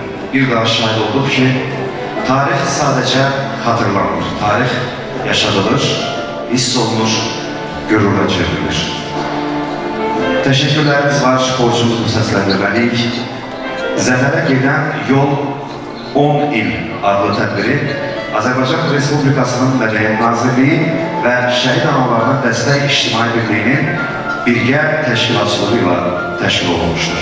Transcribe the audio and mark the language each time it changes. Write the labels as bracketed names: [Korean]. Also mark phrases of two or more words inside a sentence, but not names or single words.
[Turkish] bir daha şahit olduk ki tarih sadece hatırlanır, tarih yaşadılır, [Azerbaijani] hiss olunur, [Turkish] gururla çevrilir. Teşekkürlerimiz var, [Azerbaijani] borcumuzu səsləndirməliyik. Zəfərə gedən yol 10 il adlı tədbiri Azərbaycan Respublikasının Mədəniyyət Nazirliyi və Şəhid Analarına Dəstək İctimai Birliyinin birgə təşkilatçılığı ilə təşkil olunmuşdur.